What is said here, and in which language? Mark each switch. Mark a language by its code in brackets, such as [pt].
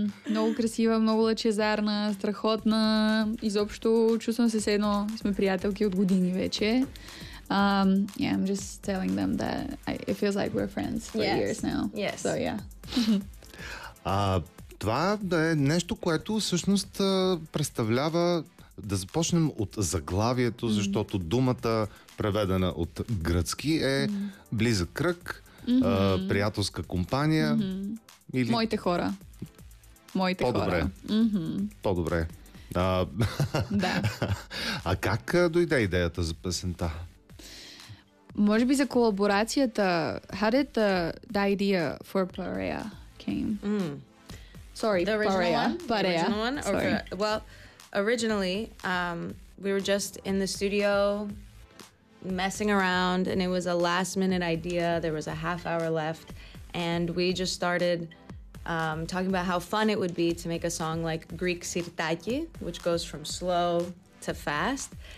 [bg] Много красива, много лъчезарна, страхотна. Изобщо чувствам се едно, сме приятелки от години вече. [en] Yeah, I'm just telling them that it feels like we're friends for years now. Yes. So, yeah. [bg] Това да е нещо, което всъщност представлява, да започнем от заглавието, защото думата, преведена от гръцки, е близък кръг, приятелска компания. Или... Моите хора. Моите по-добре. Хора. По-добре. Да. А как дойде идеята за песента? Може би за колаборацията. [en] How did the idea for Parea came? Sorry, the original Parea. One? Parea. The original one? Sorry. Okay. Well, originally, we were just in the studio messing around, and it was a last-minute idea. There was a half hour left, and we just started talking about how fun it would be to make a song like Greek Sirtaki, which goes from slow to fast.